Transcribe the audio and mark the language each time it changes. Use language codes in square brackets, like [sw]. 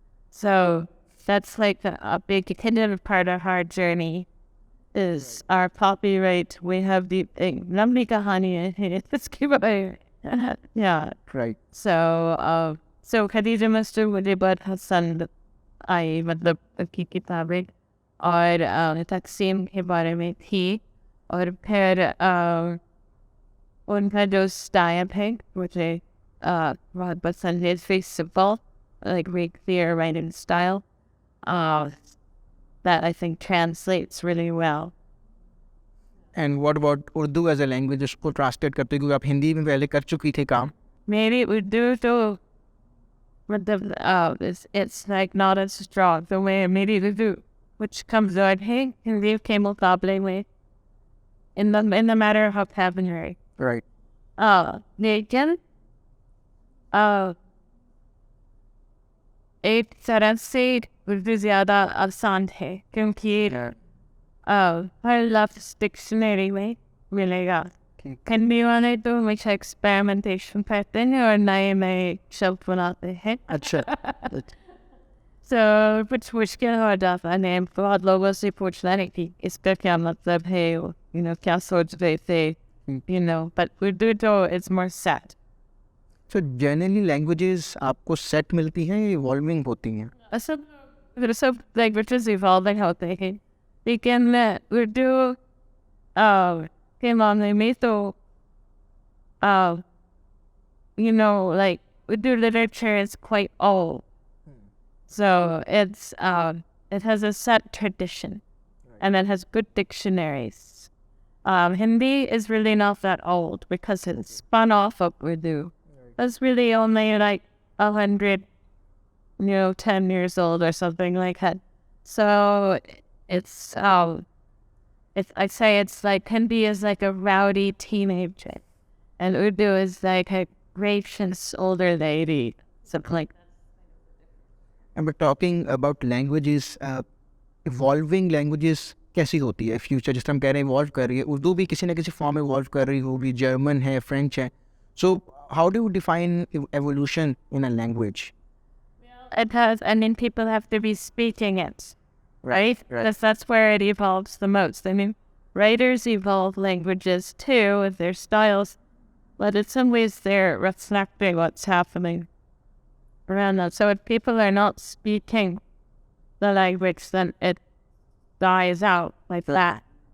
[en] So that's like a big hidden part of our journey is our copyright. We have the Namni Kahani yeah. Right. [hi] So Khadija Master मुझे बहुत पसंद आई, मतलब की किताबें और तकसीम के बारे में थी. और फिर उनका जो स्टाइल है मुझे बहुत पसंद है. [en] It's very simple, like very clear writing style that I think translates really well. And what about Urdu as a language? [hi] उसको translate करते क्योंकि आप हिंदी में पहले कर चुकी थी काम. मेरी उर्दू तो मतलब [en] it's like not as strong the way [hi] मेरी उर्दू [en] which comes out [hi] है हिंदी के मुकाबले में [en] in the matter of vocabulary. Right. [hi] लेकिन एक तरह से उर्दू ज़्यादा आसान है क्योंकि हर लफ्ज़ डिक्शनरी में मिलेगा. हिंदी वाले तो हमेशा एक्सपेरिमेंटेशन करते हैं और नए शब्द बनाते हैं. अच्छा. So कुछ मुश्किल हो जाता है. बहुत लोगों से पूछना है कि इसका क्या मतलब है, you know, क्या सोच रहे थे, [en] you know, but Urdu [hi] तो [en] it's more set. [hi] So generally languages आपको set मिलती हैं या evolving होती हैं? सब [en] languages evolving [hi] होते हैं, लेकिन उर्दू के मामले में तो [en] you know, like Urdu literature is quite old. So it's it has a set tradition, and it has good dictionaries. Hindi is really not that old because it's spun off of Urdu. It's really only like 100, 10 years old or something like that. So it's I'd say it's like Hindi is like a rowdy teenager, and Urdu is like a gracious older lady, something like that. And we're talking about languages, evolving languages [hi] कैसी होती है future, जिस तरह हम कह रहे हैं evolve कर रही है, उर्दू भी किसी न किसी फॉर्म में इवॉल्व कर रही होगी, जर्मन है, फ्रेंच है. [en] So how do you define evolution in a language? It has, I mean, people have to be speaking it, right? Because that's where it evolves the most. I mean, writers evolve languages too with their styles, but in some ways they're reflecting what's happening around them. So if people are not speaking the language, then it dies out like that.